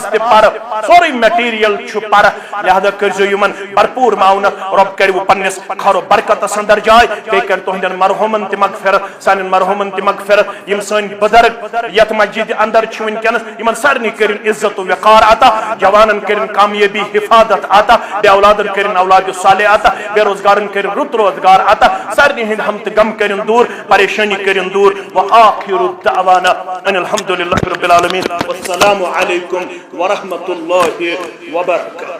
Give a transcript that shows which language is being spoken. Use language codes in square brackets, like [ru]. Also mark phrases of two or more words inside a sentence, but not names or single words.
[ks] تہ پر سوری میٹیریل پر لہذا کرزو یمن بھرپور معاونت رب کرو پنس خرو برکتس اندر جائے بے کر تہندین مرحومن تہ مغفرت سان مرحومن تہ مغفرت یم سن بزرگ یت مسجد اندر چھ ونکس یمن سارنی کرن عزت و وقار عطا جوانن کرن کامیابی حفاظت عطا بے اولادن کرن اولاد صالح عطا بے روزگارن کرن رت روزگار عطا سارنی ہند ہم تہ غم کرن دور پریشانی کرن دور [ar] وآخر دعوانا ان الحمد للہ رب العالمین والسلام علیکم ورحمۃ اللہ وبرکاتہ.